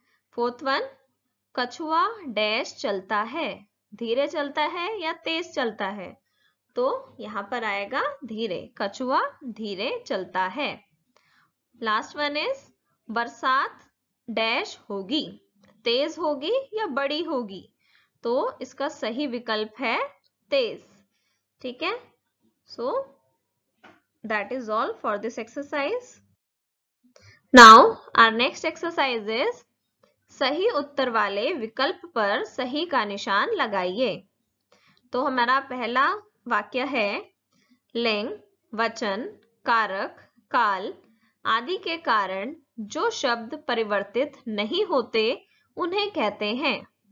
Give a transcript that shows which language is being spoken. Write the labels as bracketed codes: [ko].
[en] fourth one, [hi] कछुआ dash चलता है, धीरे चलता है या तेज चलता है, तो यहाँ पर आएगा धीरे, कछुआ धीरे चलता है। [en] last one is [hi] बरसात डैश होगी, तेज होगी या बड़ी होगी, तो इसका सही विकल्प है तेज। ठीक है, [en] so that is all for this exercise. Now our next exercise is [hi] सही उत्तर वाले विकल्प पर सही का निशान लगाइए। तो हमारा पहला वाक्य है लिंग, वचन, कारक, काल आदि के कारण जो शब्द परिवर्तित नहीं होते उन्हें कहते हैं।